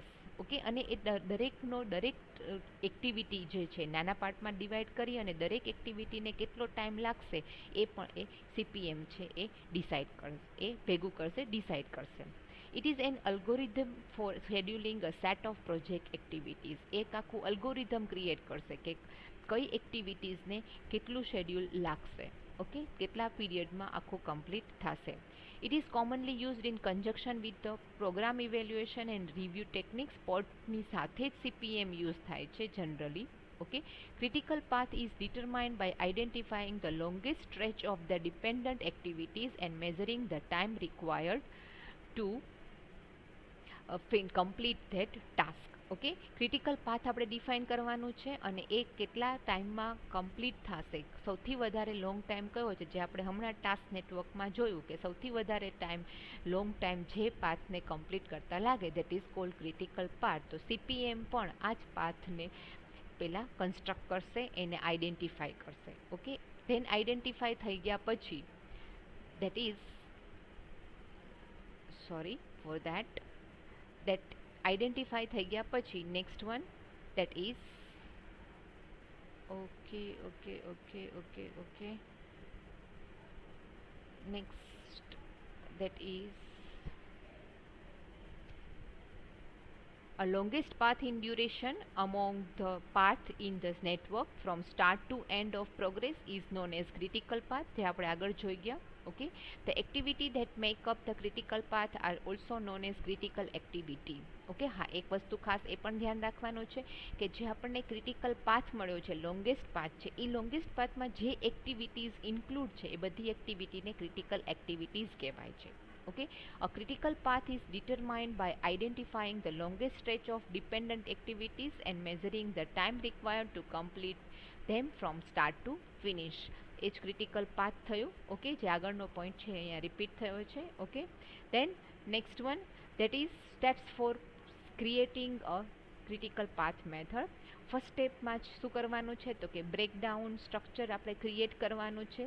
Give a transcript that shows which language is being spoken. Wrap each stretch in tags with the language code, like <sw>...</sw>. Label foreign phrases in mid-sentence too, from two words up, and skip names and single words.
<gu>ઓકે, અને એ દરેક એક્ટિવિટી જે છે નાના પાર્ટમાં ડિવાઈડ કરી અને દરેક એક્ટિવિટીને કેટલો ટાઈમ લાગશે એ પણ એ CPM છે એ ડિસાઈડ કરશે, એ ભેગું કરશે, ડિસાઈડ કરશે.</gu> <en>it is an algorithm for scheduling a set of project activities.</en> <gu>એક આખું અલ્ગોરિધમ ક્રિએટ કરશે કે કઈ એક્ટિવિટીઝને કેટલું શેડ્યુલ લાગશે. ઓકે, કેટલા પીરિયડમાં આખું કમ્પ્લીટ થશે.</gu> <en>It is commonly used in conjunction with the program evaluation and review techniques.</en> <gu>પોર્ટની સાથે જ CPM યુઝ થાય છે જનરલી.</gu> <en>ઓકે, critical path is determined by identifying the longest stretch of the dependent activities and measuring the time required to complete that task.</en> <gu>ઓકે,</gu> <en>critical path</en> <gu>આપણે ડિફાઇન કરવાનું છે અને એ કેટલા ટાઈમમાં કમ્પ્લીટ થશે. સૌથી વધારે</gu> <en>long time</en> <gu>કયો છે, જે આપણે હમણાં ટાસ્ક નેટવર્કમાં જોયું કે સૌથી વધારે</gu> <en>long time</en> <gu>જે પાથને કમ્પ્લીટ કરતા લાગે</gu> <en>that is called critical path.</en> <gu>તો CPM પણ આ જ પાથને પહેલાં કન્સ્ટ્રક્ટ કરશે, એને આઈડેન્ટિફાઈ કરશે.</gu> <en>okay, then identify</en> <gu>થઈ ગયા પછી</gu> <en>that is that identify</en> <gu>થઈ ગયા પછી</gu> <en>next one that is okay next that is A longest path in duration among the path in the network from start to end of progress is known as critical path.</en> <gu>જે આપણે આગળ જોઈ ગયા.</gu> <en>Okay, the activity that make up the critical path are also known as critical activity.</en> <gu>Okay, હા એક વસ્તુ ખાસ એ પણ ધ્યાન રાખવાનું છે કે જે આપણને</gu> <en>critical path</en> <gu>મળ્યો છે,</gu> <en>longest path</en> <gu>છે, એ લોંગેસ્ટ પાથમાં જે એક્ટિવિટીઝ ઇન્ક્લુડ છે એ બધી એક્ટિવિટીને</gu> <en>critical activities</en> <gu>કહેવાય છે.</gu> <en>Okay, a critical path is determined by identifying the longest stretch of dependent activities and measuring the time required to complete them from start to finish.</en> <gu>એ જ</gu> <en>critical path</en> <gu>થયું.</gu> <en>ઓકે,</en> <gu>જે આગળનો પોઈન્ટ છે અહીંયા રિપીટ થયો છે.</gu> <en>okay, then next one that is steps for creating a critical path method.</en> <gu>ફર્સ્ટ સ્ટેપમાં જ શું કરવાનું છે તો કે</gu> <en>breakdown structure</en> <gu>આપણે ક્રિએટ કરવાનું છે.</gu>